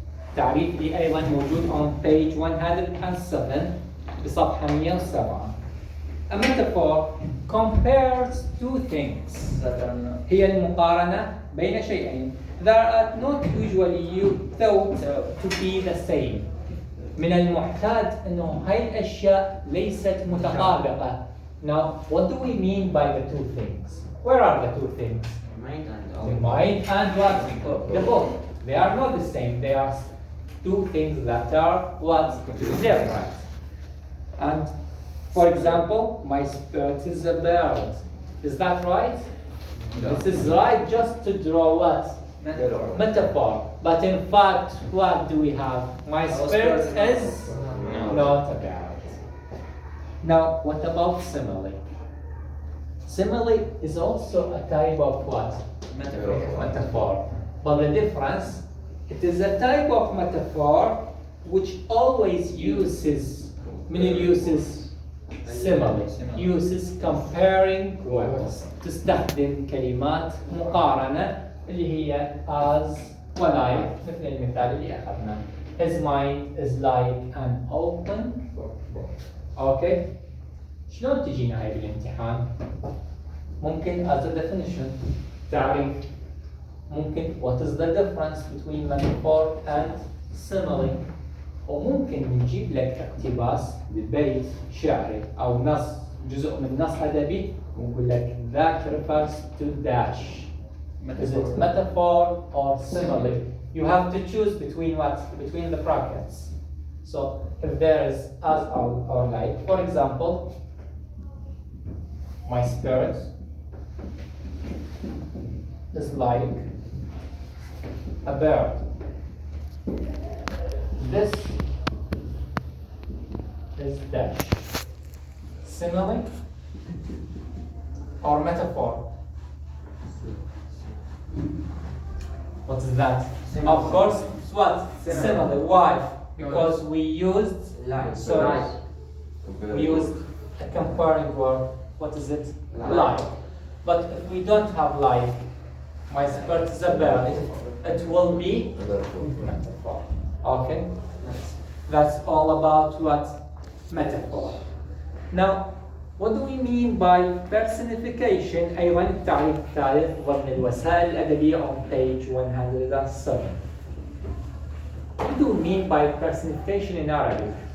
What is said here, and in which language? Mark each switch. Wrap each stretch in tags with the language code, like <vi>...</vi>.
<ar>التعريف لي أيضا موجود</ar> <en>on page 107</en> <ar>بصفحة 107.</ar> <en>A metaphor compares two things.</en> <ar>هي المقارنة بين شيئين</ar> <en>that are not usually thought to be the same.</en> <ar>من المحتاج إنه هاي الأشياء ليست متطابقة.</ar> <en>Now, what do we mean by the two things? Where are the two things? The mind and what? The book. They are not the same. They are two things that are what? Different. And for example, my spirit is a bird. Is that right? No. This is right just to draw what? Metaphor. But in fact, what do we have? My spirit is not a bird. Now, what about simile? Simile is also a type of what? Metaphor. But the difference, it is a type of metaphor which always uses, simile, uses comparing words.</en> <ar>تستخدم كلمات مقارنة اللي هي as ولike مثل المثال اللي أخذناه.</ar> <en>His mind is like an open book. Okay.</en> <ar>شلون تجينا هاي بالامتحان؟ ممكن</ar> <en>as a definition</en> <ar>تعريف. ممكن</ar> <en>what is the difference between metaphor and simile.</en> <ar>وممكن نجيب لك اقتباس ببيت شعري أو نص جزء من نص أدبي ونقول لك</ar> <en>that refers to dash. Is it metaphor or simile? You have to choose between what? Between the brackets. So if there is as or like, for example, my spirit is like a bird. This is dash. Simile or metaphor? What is that? Simile. Of course, it's what? Simile. Why? Because we used like. We used a comparing word. What is it? Like. But if we don't have like, my spirit is a bird, it will be metaphor. Okay? That's all about what? Metaphor. Now, what do we mean by personification?</en> <ar>أيضا التعريف الثالث ضمن الوسائل الأدبية</ar> <en>on page 107. What do we mean by personification in Arabic?</en>